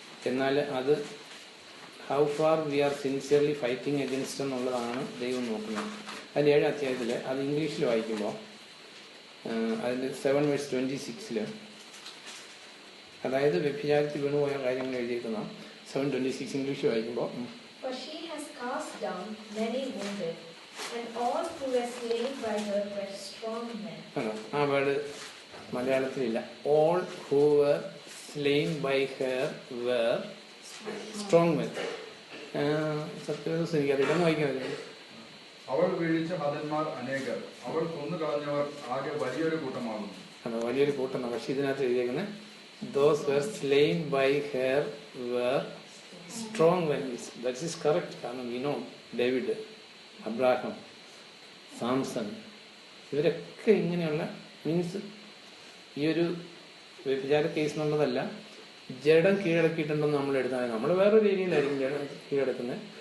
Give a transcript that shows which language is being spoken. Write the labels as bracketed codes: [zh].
[ml] എന്നാൽ അത് [en] how far we are sincerely fighting against [ml] എന്നുള്ളതാണ് ദൈവം നോക്കുന്നത്. അതിൽ 7 അധ്യായത്തിൽ അത് ഇംഗ്ലീഷിൽ വായിക്കുമ്പോൾ അതിൻ്റെ 7:26 അതായത് വ്യഭിചാരത്തിൽ വീണുപോയ കാര്യങ്ങൾ എഴുതിയിരിക്കുന്ന 7:26 ഇംഗ്ലീഷ് വായിക്കുമ്പോൾ [en] For she has cast down many wounded, and all who were slain by her were strong men. [ml] ആ word മലയാളത്തിലില്ല. [en] All who were slain by her were strong men. [ml] സത്യവേദം എനിക്കറിയില്ലെന്ന് വായിക്കാൻ. അവൾ വീഴിച്ച ഹതന്മാർ അനേകർ, അവൾ കൊന്നു കളഞ്ഞവർ ആകെ വലിയൊരു കൂട്ടമാകുന്നു. അതെ, വലിയൊരു കൂട്ടമാണ്. പക്ഷെ ഇതിനകത്ത് എഴുതിയേക്കുന്നത് [en] those were slain by her were strong men. That is correct. [ml] കാരണം [en] we know [ml] David, Abraham, Samson, ഇവരൊക്കെ ഇങ്ങനെയുള്ള മീൻസ് ഈ ഒരു വ്യഭിചാര കേസ് എന്നുള്ളതല്ല, ജഡം കീഴടക്കിയിട്ടുണ്ടെന്ന് നമ്മൾ എടുത്താൽ നമ്മൾ വേറൊരു ഏരിയയിലായിരിക്കും ജഡം കീഴടക്കുന്നത്.